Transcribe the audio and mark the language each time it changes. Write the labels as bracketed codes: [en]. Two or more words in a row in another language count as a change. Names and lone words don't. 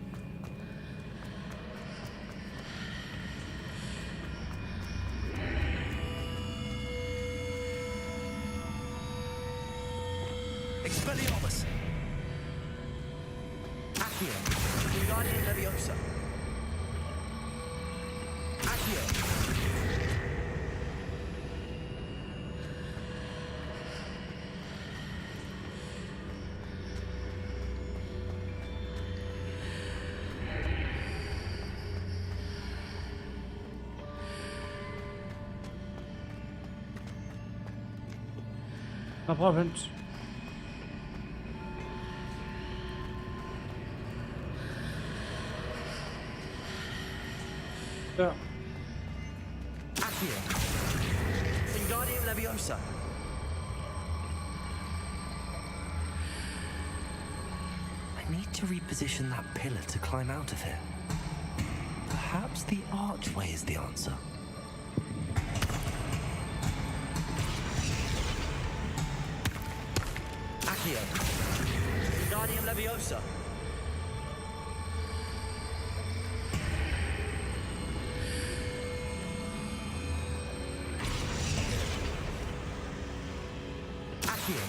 [la] Expelliarmus. Accio. Wingardium Leviosa. Accio. [da] Nå, prøv at vente. Der. [la] Accio. Wingardium Leviosa. [en] I need to reposition that pillar to climb out of here. Perhaps the archway is the answer. [la] Accio. Wingardium Leviosa. Accio.